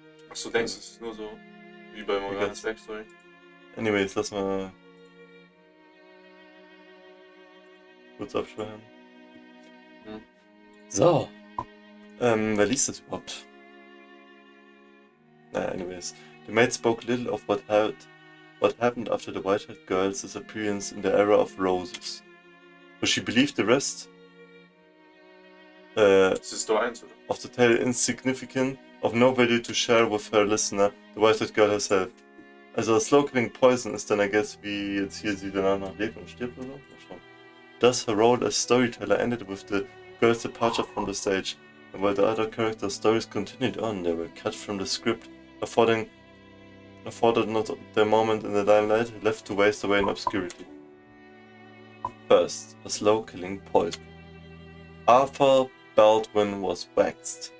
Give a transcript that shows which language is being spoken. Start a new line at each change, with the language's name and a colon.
German: Achso, denkst du, es ist nur so wie bei Morganas Backstory? Anyways, lass mal kurz abschwören. So. Wer liest das überhaupt?
English: Anyways. The maid spoke little of what happened after the white-haired girl's disappearance in the era of roses. But she believed the rest
German: Das ist Door 1, oder?
English: of the tale insignificant, of no value to share with her listener, the white-haired girl herself.
German: Also das
English: slow-killing poison
German: ist dann,
English: I guess,
German: wie jetzt hier sie danach noch lebt und stirbt oder so. Mal schauen.
English: Thus, her role as storyteller ended with the girl's departure from the stage, and while the other characters' stories continued on, they were cut from the script, afforded not their moment in the limelight, left to waste away in obscurity. First, a slow-killing poison. Arthur Baldwin was waxed.